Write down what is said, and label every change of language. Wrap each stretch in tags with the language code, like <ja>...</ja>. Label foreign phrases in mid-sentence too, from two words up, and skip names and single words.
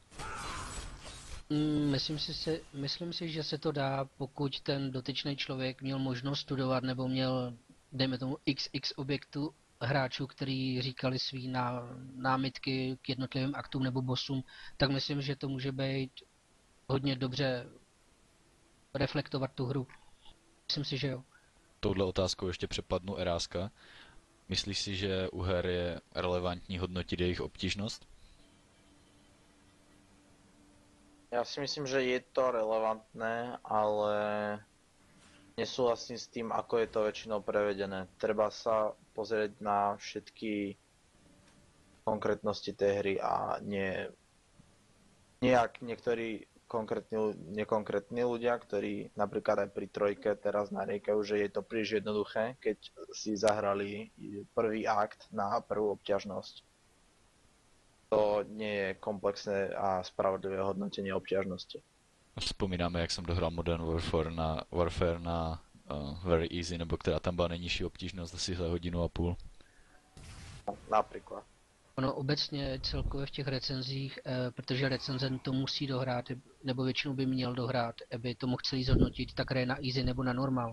<cs>Myslím si, že se to dá, pokud ten dotyčný člověk měl možnost studovat, nebo měl, dejme tomu, XX objektu hráčů, který říkali svý námitky k jednotlivým aktům nebo bossům, tak myslím, že to může být hodně dobře reflektovat tu hru. Myslím si, že jo. Touhle otázkou ještě přepadnu Eráska. Myslíš si, že u her je relevantní hodnotit jejich obtížnost?</cs> <sk>Ja si myslím, že je to relevantné, ale nesúhlasím s tým, ako je to väčšinou prevedené. Treba sa pozrieť na všetky konkrétnosti tej hry a nejak niektorí nekonkrétni ľudia, ktorí napríklad aj pri trojke teraz nariekajú, že je to príliš jednoduché, keď si zahrali prvý akt na prvú obťažnosť. To nie je komplexné a spravodlivé hodnotenie obťažnosti.</sk> <cs>Vzpomínáme, jak jsem dohrál Modern Warfare na</cs> <en>Very Easy,</en> <cs>nebo která tam byla nejnižší obtížnost asi za 1,5 hodiny. Například. Ono obecně celkově v těch recenzích, protože recenzent to musí dohrát, nebo většinou by měl dohrát, aby to mohl celý zhodnotit, tak hraje na easy nebo na normal.</cs>